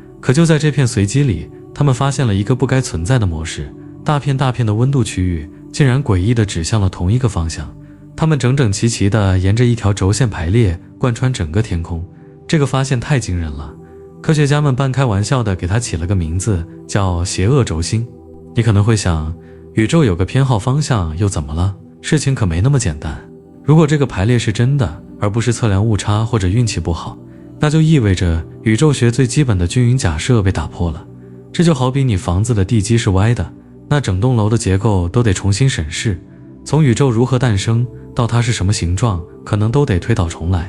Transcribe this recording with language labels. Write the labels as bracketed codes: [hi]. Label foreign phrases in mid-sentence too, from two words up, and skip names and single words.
[zh] 可就在這片隨機裡，他們發現了一個不該存在的模式，大片大片的溫度區域竟然詭異地指向了同一個方向，它們整整齊齊地沿着一條軸線排列，貫穿整個天空。這個發現太驚人了，科學家們半開玩笑地給它起了個名字，叫邪惡軸心。你可能會想，宇宙有個偏好方向又怎麼了？事情可沒那麼簡單。如果這個排列是真的，而不是測量誤差或者運氣不好，那就意味着宇宙學最基本的均匀假設被打破了。這就好比你房子的地基是歪的，那整棟樓的結構都得重新審視，從宇宙如何誕生到它是什麼形狀，可能都得推倒重來。